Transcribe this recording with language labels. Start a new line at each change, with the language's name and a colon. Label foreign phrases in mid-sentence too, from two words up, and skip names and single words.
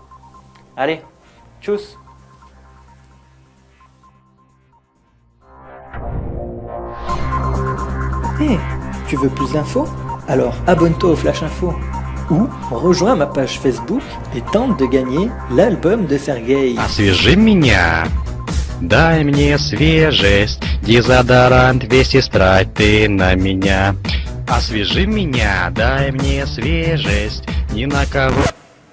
French: Allez, tchuss! Hey, tu veux plus d'infos? Alors abonne-toi au Flash Info ou rejoins ma page Facebook et tente de gagner l'album de Sergueï.
Russian: Освежи меня, дай мне свежесть, дезодорант весь истрать ты на меня. Освежи меня, дай мне свежесть, ни на кого...